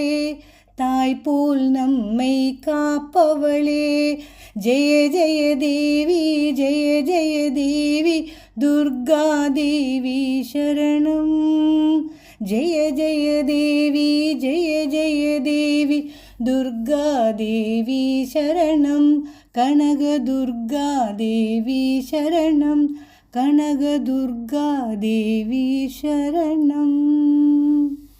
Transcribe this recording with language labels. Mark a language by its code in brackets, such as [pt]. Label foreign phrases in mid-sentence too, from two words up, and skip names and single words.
[ta] தாய் போல் நம்மை காப்பவளே ஜெய ஜெய தேவி ஜெய ஜெய தேவி துர்கா தேவி சரணம் ஜெய ஜெய தேவி ஜெய ஜெய தேவி [sa] दुर्गा देवी शरणं कनक दुर्गा देवी शरणं कनक दुर्गा देवी शरणं।